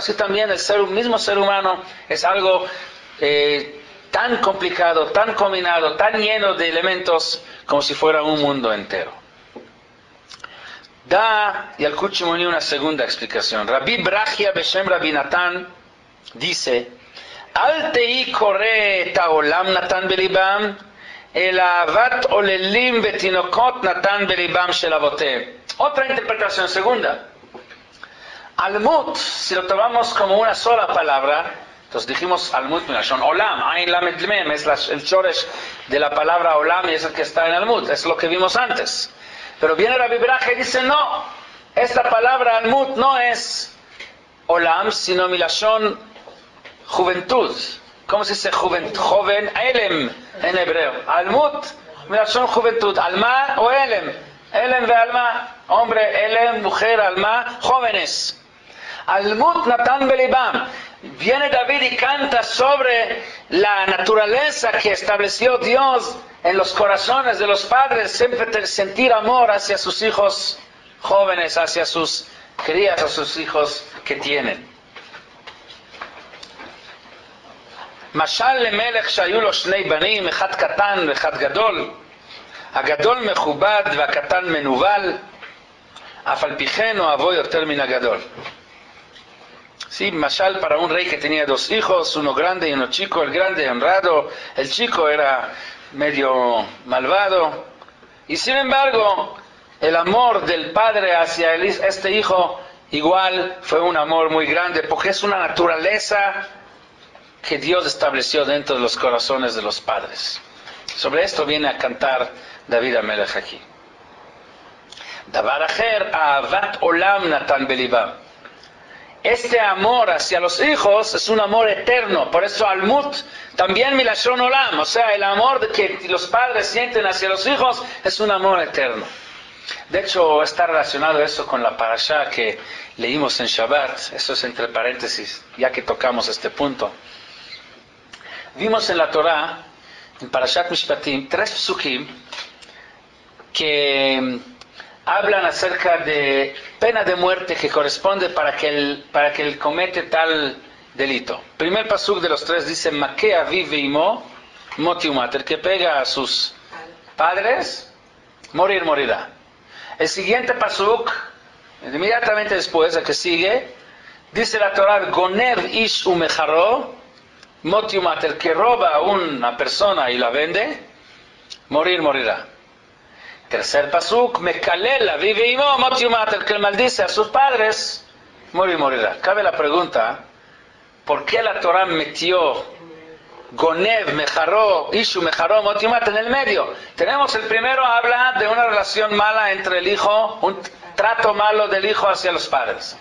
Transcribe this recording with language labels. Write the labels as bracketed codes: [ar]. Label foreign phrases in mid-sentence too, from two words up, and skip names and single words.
[es] Así también el mismo ser humano es algo tan complicado, tan combinado, tan lleno de elementos, como si fuera un mundo entero. Da Yalkut Shimoni una segunda explicación. [he] רבי ברכיה בשם רבי נתן dice: אל תקרי את העולם נתן בלבם, אלא אהבת עוללים ותינוקות נתן בלבם של אבותם. [es] Otra interpretación segunda. Almut, si lo tomamos como una sola palabra, entonces dijimos [he] עלמות מלשון עולם, עין למד מם, [es] es el shoresh de la palabra olam y es el que está en Almut, es lo que vimos antes. Pero viene Rabbi Brachia y dice: no, esta palabra Almut no es olam, sino milashon juventud. ¿Cómo se dice joven? Elem en hebreo. Almut, milashon juventud. Alma o elem. [he] עלם ועלמה, [es] hombre, elem, mujer, alma, jóvenes. [he] עלמות נתן בלבם. [es] Viene David y canta sobre la naturaleza que estableció Dios en los corazones de los padres, siempre sentir amor hacia sus hijos jóvenes, hacia sus crías, a sus hijos que tienen. [he] משל למלך שהיו לו שני בנים, אחד קטן ואחד גדול. הגדול מכובד והקטן מנוול, אף על פי כן אוהבו יותר מן הגדול. [es] Sí, mashal para un rey que tenía dos hijos, uno grande y uno chico. El grande honrado, el chico era medio malvado. Y sin embargo, el amor del padre hacia este hijo igual fue un amor muy grande, porque es una naturaleza que Dios estableció dentro de los corazones de los padres. Sobre esto viene a cantar David Amelech aquí. [he] דבר אחר אהבת עולם נתן בלבם. [es] Este amor hacia los hijos es un amor eterno. Por eso Almut también [he] מלשון עולם, [es] o sea, el amor que los padres sienten hacia los hijos es un amor eterno. De hecho, está relacionado eso con la parashá que leímos en Shabbat. Eso es entre paréntesis, ya que tocamos este punto. Vimos en la Torah, en Parashat Mishpatim, 3 psukim que hablan acerca de pena de muerte que corresponde para que él comete tal delito. Primer pasuk de los 3 dice: [he] מכה אביו ואמו מות יומת. [es] El que pega a sus padres, morirá. El siguiente pasuk, inmediatamente después, el que sigue, dice la Torah: [he] גונב איש ומכרו מות יומת. [es] El que roba a una persona y la vende, morirá. [he] Tercer pasuk, מקלל אביו ואמו מות יומת. [es] El que maldice a sus padres, morirá. Cabe la pregunta: ¿por qué la Torah metió [he] גונב, מכרו, אישו, מכרו, מות יומת [es] en el medio? Tenemos el primero, habla de una relación mala entre el hijo, un trato malo del hijo hacia los padres.